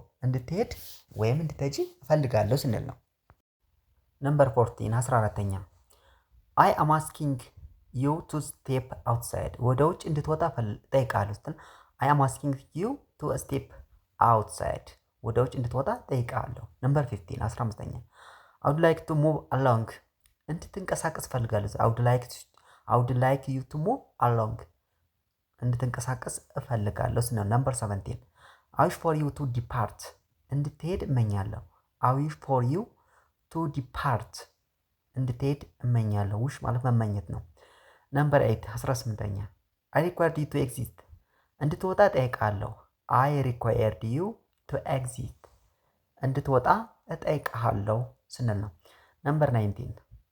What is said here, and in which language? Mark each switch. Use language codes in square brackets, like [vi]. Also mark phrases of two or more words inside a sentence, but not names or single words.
[am] እንድትሄድ ወይም እንድትሄጂ እፈልጋለሁ ስንል ነው። ነምበር 14 14ኛ [en] I am asking you to step outside [am] ወደ ውጭ እንድትወጣ ጠይቃለሁ ስትል [en] I am asking you to step outside [am] ወደ ውጭ እንድትወጣ ጠይቃለሁ። ነምበር 15 15ኛ [en] I would like to move along [am] እንድትንቀሳቀስ እፈልጋለሁ። [en] I would like you to move along. [am] እንድትንቀሳቀስ እፈልጋለሁ ስንል ነምበር 17 [en] I wish for you to depart. [am] እንድትሄድ እመኛለሁ። [en] I wish for you to depart. [am] እንድትሄድ እመኛለሁ። wish ማለት መመኘት ነው። ነምበር 8 18ኛ [en] I required you to exit. [am] እንድትወጣ እጠይቃለሁ። [en] I required you to exit. [am] እንድትወጣ እጠይቅሃለሁ ስንል ነው። ነምበር 19